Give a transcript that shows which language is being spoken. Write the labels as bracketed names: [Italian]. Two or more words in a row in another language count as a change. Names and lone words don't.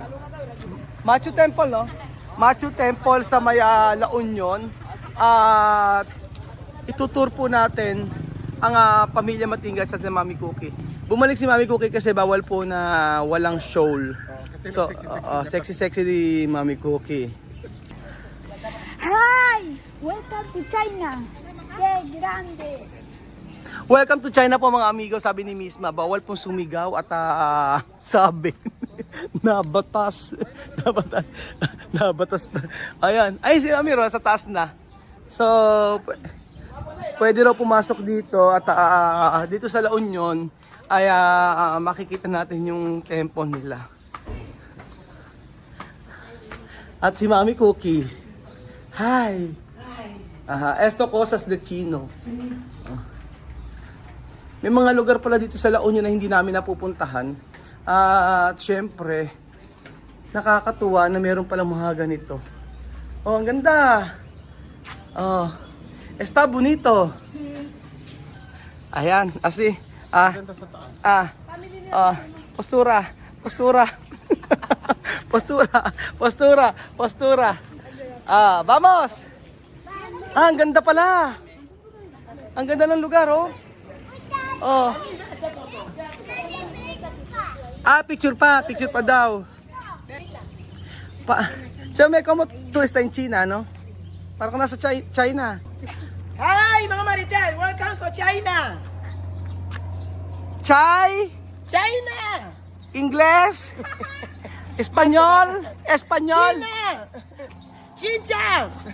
[Filipino] Machu Temple, no? Machu Temple sa may La Union. At itutour po natin ang pamilya Matinggal sa Mami Cookie. Bumalik si Mami Cookie kasi bawal po na walang shoal. So, sexy ni Mami Cookie. [English] Hi! Welcome to China. [Spanish] Qué grande. [English] Welcome to China [Filipino] po mga amigo, sabi ni Misma. Bawal pong sumigaw at sabi nabatas. Ayan. Ay, si Amiro sa taas na. So, pwede raw pumasok dito at dito sa La Union ay makikita natin yung temple nila. At si Mami Cookie. [Spanish] Hi! Esto cosas de Chino. [Filipino] May mga lugar pala dito sa La Union na hindi namin napupuntahan. At syempre, nakakatuwa na meron palang mga ganito. Oh, ang ganda! [Spanish] Oh, está bonito. Ayan, asi. Postura. Postura. Vamos! [Filipino] Ang ganda pala. Ang ganda ng lugar, oh. Oh. Picture pa daw. [Spanish] Chame, como tú está en China, no? [Filipino] Parang ka nasa China. [English] Hi mga Maritel! Welcome to China! [Spanish] China! Ingles? Espanyol? China! Chinchang!